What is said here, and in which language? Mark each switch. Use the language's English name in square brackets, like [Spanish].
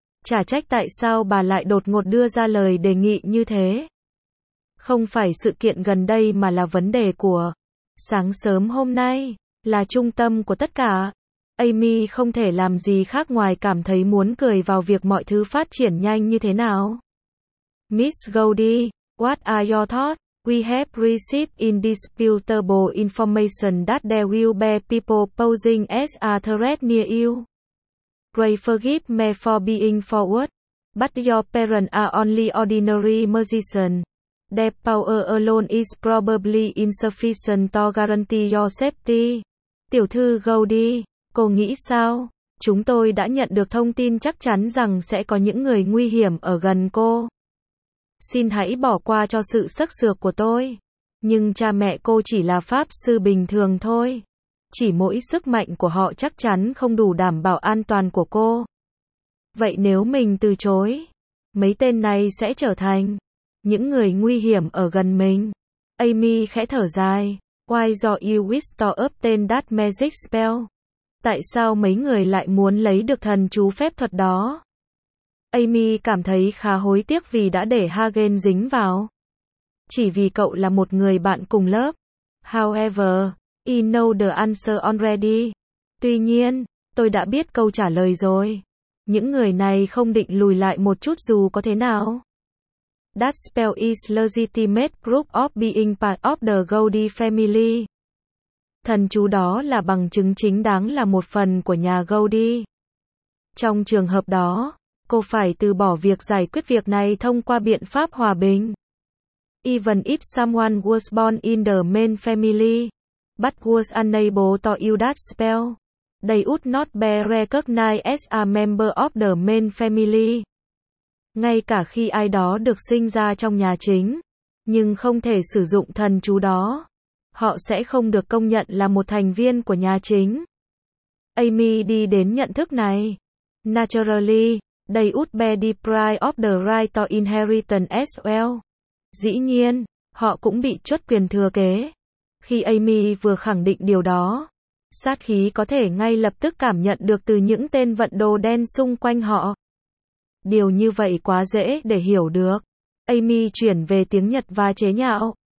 [Vietnamese] Chả trách tại sao bà lại đột ngột đưa ra lời đề nghị như thế. Không phải sự kiện gần đây mà là vấn đề của sáng sớm hôm nay, là trung tâm của tất cả. Amy không thể làm gì khác ngoài cảm thấy muốn cười vào việc mọi thứ phát triển nhanh như thế nào. [English] Miss Goldie, what are your thoughts? We have received indisputable information that there will be people posing as a threat near you. Pray forgive me for being forward, but your parents are only ordinary magicians. Their power alone is probably insufficient to guarantee your safety. [Vietnamese] Tiểu thư Goldie, cô nghĩ sao? Chúng tôi đã nhận được thông tin chắc chắn rằng sẽ có những người nguy hiểm ở gần cô. Xin hãy bỏ qua cho sự sắc sược của tôi. Nhưng cha mẹ cô chỉ là pháp sư bình thường thôi. Chỉ mỗi sức mạnh của họ chắc chắn không đủ đảm bảo an toàn của cô. Vậy nếu mình từ chối, mấy tên này sẽ trở thành những người nguy hiểm ở gần mình. Amy khẽ thở dài. [English] Why do you wish to obtain that magic spell? [Vietnamese] Tại sao mấy người lại muốn lấy được thần chú phép thuật đó? Amy cảm thấy khá hối tiếc vì đã để Hagen dính vào. chỉ vì cậu là một người bạn cùng lớp. [English] However, I know the answer already. [Vietnamese] Tuy nhiên, tôi đã biết câu trả lời rồi. Những người này không định lùi lại một chút dù có thế nào. [English] That spell is legitimate proof of being part of the Goldie family. [Vietnamese] Thần chú đó là bằng chứng chính đáng là một phần của nhà Goldie. Trong trường hợp đó, cô phải từ bỏ việc giải quyết việc này thông qua biện pháp hòa bình. [English] Even if someone was born in the main family, but was unable to use that spell, they would not be recognized as a member of the main family. [Vietnamese] Ngay cả khi ai đó được sinh ra trong nhà chính, nhưng không thể sử dụng thần chú đó, họ sẽ không được công nhận là một thành viên của nhà chính. Amy đi đến nhận thức này. [English] Naturally, they would be deprived of the right to inheritance as well. [Vietnamese] Dĩ nhiên, họ cũng bị truất quyền thừa kế. Khi Amy vừa khẳng định điều đó, sát khí có thể ngay lập tức cảm nhận được từ những tên vận đồ đen xung quanh họ. Điều như vậy quá dễ để hiểu được. Amy chuyển về tiếng Nhật và chế nhạo.